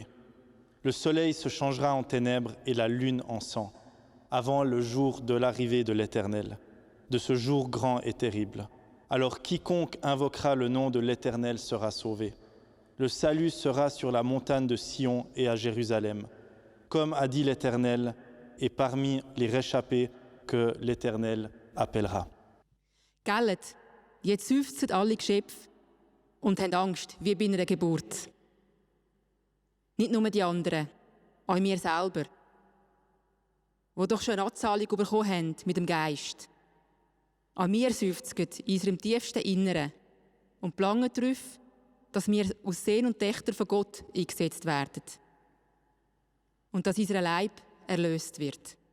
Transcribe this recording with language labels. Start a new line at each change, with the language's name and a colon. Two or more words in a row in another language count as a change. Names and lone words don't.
French: Le soleil se changera en ténèbres et la lune en sang, avant le jour de l'arrivée de l'Éternel, de ce jour grand et terrible. Alors quiconque invoquera le nom de l'Éternel sera sauvé. Le salut sera sur la montagne de Sion et à Jérusalem, comme a dit l'Éternel, et parmi les réchappés que l'Éternel appellera.
German: Gellet, jetzt seufzen alle Geschöpfe und haben Angst, wie bei einer Geburt. Nicht nur die anderen, auch wir selber, die doch schon eine Anzahlung bekommen haben mit dem Geist. Auch wir seufzen in unserem tiefsten Inneren und planen darauf, dass wir aus Sehn und Töchter von Gott eingesetzt werden und dass unser Leib erlöst wird.